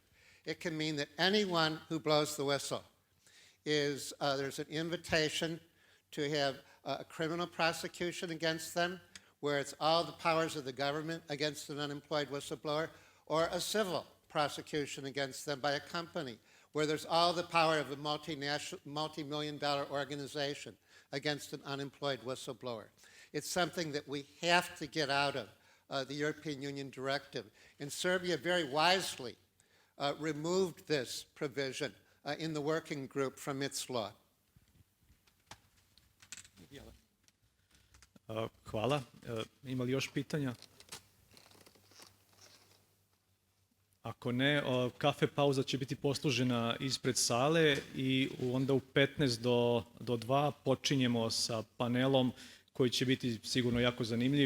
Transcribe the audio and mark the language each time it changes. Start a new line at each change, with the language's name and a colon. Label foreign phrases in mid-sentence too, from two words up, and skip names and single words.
English: It can mean that anyone who blows the whistle is, there's an invitation to have a criminal prosecution against them, where it's all the powers of the government against an unemployed whistleblower, or a civil prosecution against them by a company, where there's all the power of a multi-million-dollar organization against an unemployed whistleblower. It's something that we have to get out of, the European Union directive. And Serbia very wisely removed this provision in the working group from its law.
Serbian: Hvala. Ima li još pitanja? Ako ne, kafe pauza će biti poslužena ispred sale i onda u 15 do 2 počinjemo sa panelom koji će biti sigurno jako zanimljiv.